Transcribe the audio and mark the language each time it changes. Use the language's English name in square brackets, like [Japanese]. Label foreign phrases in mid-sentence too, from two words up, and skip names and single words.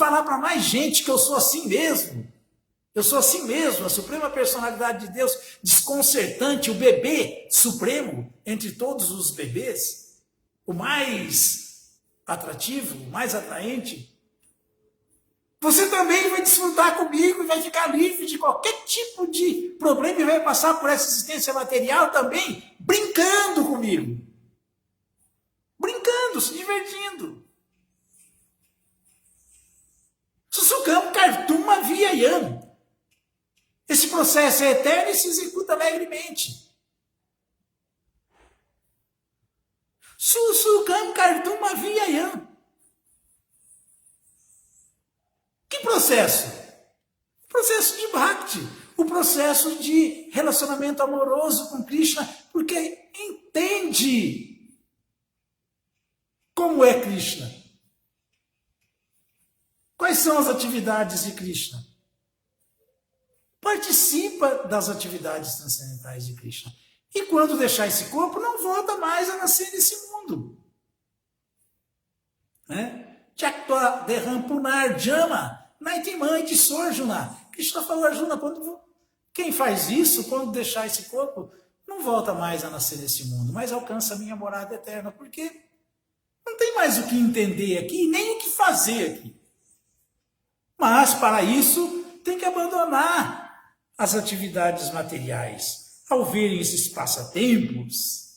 [Portuguese] falar para mais gente que eu sou assim mesmo, eu sou assim mesmo, a suprema personalidade de Deus, desconcertante, o bebê supremo entre todos os bebês, o mais atrativo, o mais atraente, você também vai desfrutar comigo e vai ficar livre de qualquer tipo de problema e vai passar por essa existência material também brincando comigo. Brincando, se divertindo. [Sanskrit] Susukam kartum avyayam. [Portuguese] Esse processo é eterno e se executa alegremente. [Sanskrit] Susukam kartum avyayam. [Portuguese] Que processo? O processo de Bhakti, o processo de relacionamento amoroso com Krishna, porque entende como é Krishna. Quais são as atividades de Krishna? Participa das atividades transcendentais de Krishna. E quando deixar esse corpo, não volta mais a nascer nesse mundo. [Sanskrit] Tyaktva deham punarjama naitimai de Sorjuna. [Portuguese] Krishna falou, Arjuna, quem faz isso, quando deixar esse corpo, não volta mais a nascer nesse mundo, mas alcança a minha morada eterna, porque não tem mais o que entender aqui, nem o que fazer aqui. Mas, para isso, tem que abandonar as atividades materiais, ao verem esses passatempos.